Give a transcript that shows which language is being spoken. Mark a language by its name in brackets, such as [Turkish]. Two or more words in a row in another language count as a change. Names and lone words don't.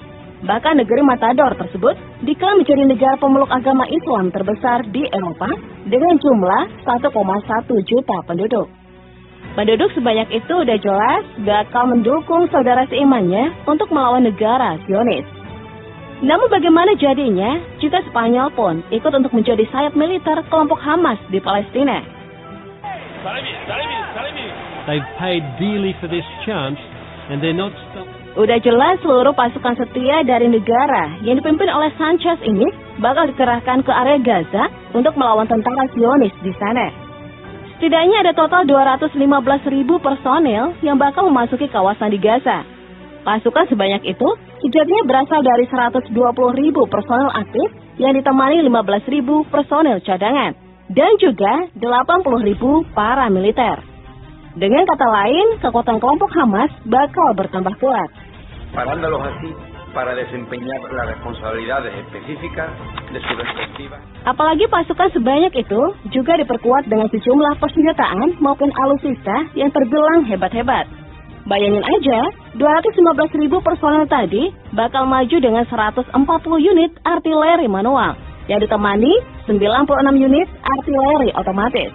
[Indonesian] Bahkan negeri Matador tersebut diklaim menjadi negara pemeluk agama Islam terbesar di Eropa dengan jumlah 1,1 juta penduduk. Penduduk sebanyak itu udah jelas bakal mendukung saudara seimannya untuk melawan negara Zionis. Namun bagaimana jadinya jika Spanyol pun ikut untuk menjadi sayap militer kelompok Hamas di Palestina? [English] They've paid dearly for this chance and they're not [Indonesian] Udah jelas seluruh pasukan setia dari negara yang dipimpin oleh Sanchez ini bakal dikerahkan ke area Gaza untuk melawan tentara Zionis di sana. Setidaknya ada total 215.000 personil yang bakal memasuki kawasan di Gaza. Pasukan sebanyak itu sejatinya berasal dari 120.000 personil aktif yang ditemani 15.000 personil cadangan dan juga 80.000 para militer. Dengan kata lain, kekuatan kelompok Hamas bakal bertambah kuat. [Spanish] Parándolos así para desempeñar las responsabilidades específicas de su respectiva. [Indonesian] Apalagi pasukan sebanyak itu juga diperkuat dengan sejumlah persenjataan maupun alutsista yang terbilang hebat-hebat. Bayangin aja, 215.000 personel tadi bakal maju dengan 140 unit artileri manual yang ditemani 96 unit artileri otomatis.